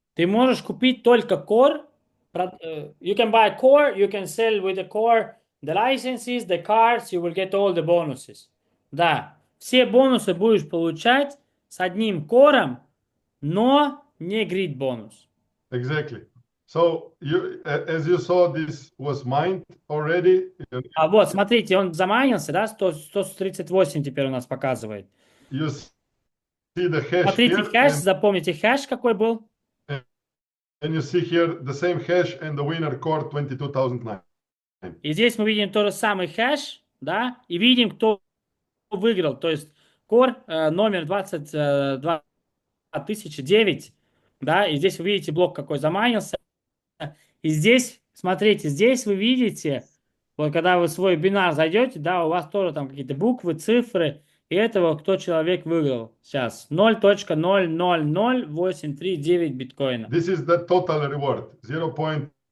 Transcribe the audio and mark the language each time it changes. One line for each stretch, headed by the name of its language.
Russian: Ты можешь купить только core.
English: You can buy core, you can sell with the core the licenses, the cards, you will get all the bonuses.
Russian: Да, все бонусы будешь получать с одним кором, но не grid бонус.
English: Exactly. So as you saw, this was mined already.
Russian: Вот, смотрите, он замайнился, да, 138 теперь у нас показывает.
English: You see the hash
Russian: Смотрите
English: here,
Russian: хэш, запомните хэш какой был.
English: and you see here the same hash and the winner core 22,009.
Russian: И здесь мы видим тот же самый хэш, да, и видим, кто выиграл. То есть кор номер 22009, да, и здесь вы видите блок какой замайнился. И здесь, смотрите, здесь вы видите, вот когда вы в свой бинар зайдете, да, у вас тоже там какие-то буквы, цифры, и этого кто человек выиграл сейчас. 0.000839 биткоина.
English: This is the total reward, 0.308.